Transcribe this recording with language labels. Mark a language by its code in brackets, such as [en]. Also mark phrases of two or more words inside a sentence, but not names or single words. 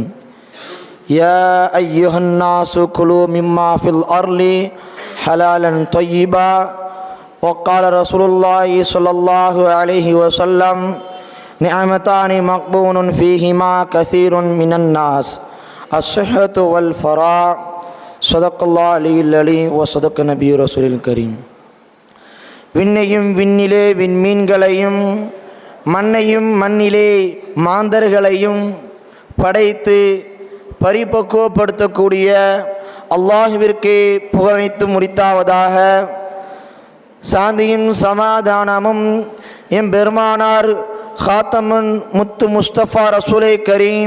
[ar] يا أيها الناس كلوا مما في الأرض حلالا طيبا. وقال رسول الله صلى الله عليه وسلم نعمتان مغبون فيهما كثير من الناس الصحة والفراغ. صدق الله العلي العظيم وصدق نبي رسول الكريم. [ta] விண்ணையும் விண்ணிலே விண்மீன்களையும் மண்ணையும் மண்ணிலே மாந்தர்களையும் படைத்து பரிபக்குவப்படுத்தக்கூடிய அல்லாஹ்விற்கு புகழனைத்து முடித்தாவதாக. சாந்தியும் சமாதானமும் எம் பெருமானார் ஹாத்தமுன் முத்து முஸ்தபா [ar] رسول الكريم